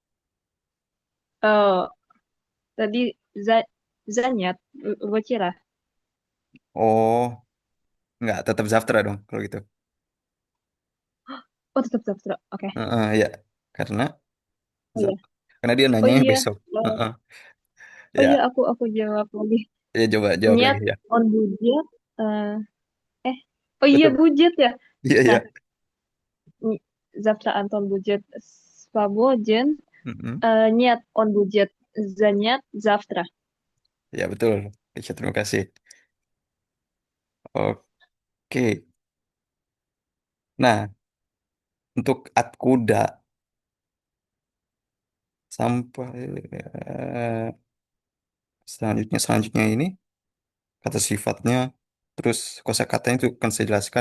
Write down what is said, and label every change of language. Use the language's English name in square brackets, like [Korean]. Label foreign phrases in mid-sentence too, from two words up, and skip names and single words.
[Russian] Eh, Tadi занят вчера. [Indonesian] Oh, nggak, tetap завтра dong kalau gitu. Oh, tetap завтра. Oke. Ya, karena Oh iya. karena dia Oh nanya iya. besok. Eh, Oh iya, Ya, aku jawab lagi. ya coba jawab [Russian] Нет, [Indonesian] lagi ya. [Russian] он будет. [Indonesian] Eh, oh iya Betul. budget ya. Iya, Nah, iya. [Russian] Завтра Антон будет свободен. Mm-mm. Нет, он будет занят завтра. [Indonesian] Ya betul. Keisha, terima kasih. Oke. Nah, untuk at kuda sampai selanjutnya ini kata sifatnya, terus kosakatanya itu akan saya jelaskan.